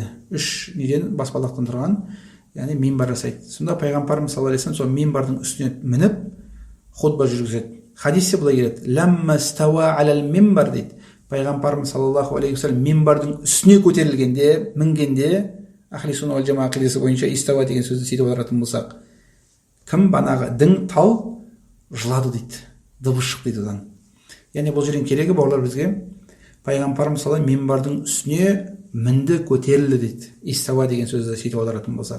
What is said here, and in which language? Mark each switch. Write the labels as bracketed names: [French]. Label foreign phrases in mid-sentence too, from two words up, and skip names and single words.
[Kazakh] 3 неден баспалдақтан тұрған, яғни мимбар жасайды. Сонда пайғамбарымыз [Arabic] صلى الله عليه وسلم [Kazakh] сол мимбардың үстіне мініп хутба жүргізеді. Хадисте былай келеді: [Arabic] لما استوى على المنبر [Kazakh] дейді. Пайғамбарымыз [Arabic] صلى الله عليه وسلم [Kazakh] мимбардың үстіне көтерілгенде, мінгенде, [Arabic] أهل السنة والجماعة [Kazakh] ақидасы бойынша истауа деген сөзді сөйтіп аударатын болсақ, кім банағы дің тал жылады дейді, дыбыс шықты дейді одан. Яғни бұл жерден керегі бауырлар бізге, пайғамбарымыз [Arabic] صلى الله عليه [Kazakh] мимбардың үстіне мінді, көтерілді дейді, истауа деген сөзді сөйтіп аударатын болсақ.